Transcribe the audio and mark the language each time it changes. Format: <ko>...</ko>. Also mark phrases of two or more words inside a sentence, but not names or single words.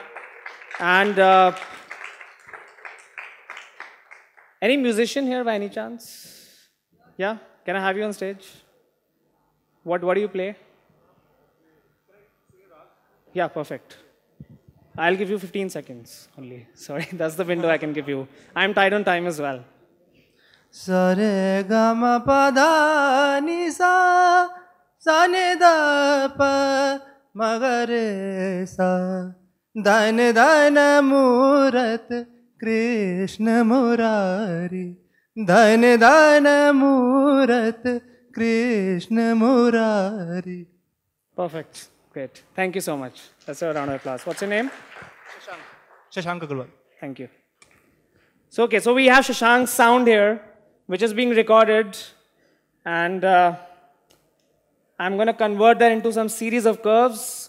<en>And any musician here by any chance? Yeah? Can I have you on stage? What do you play? Yeah, perfect. I'll give you 15 seconds only. Sorry, that's the window I can give you. I'm tight on time as well.</en> <hi>सा रे ग म प ध नि सा सा नि ध प मगरे सा दान दान मूरत कृष्ण मुरारी दान दान मूरत कृष्ण मुरारी.</hi> <en>Perfect. Great. Thank you so much. That's a round of applause. What's your name? शशांक अग्रवाल. Thank you. So, okay, so we have Shashank's sound here, which is being recorded. And I'm going to convert that into some series of curves.</en>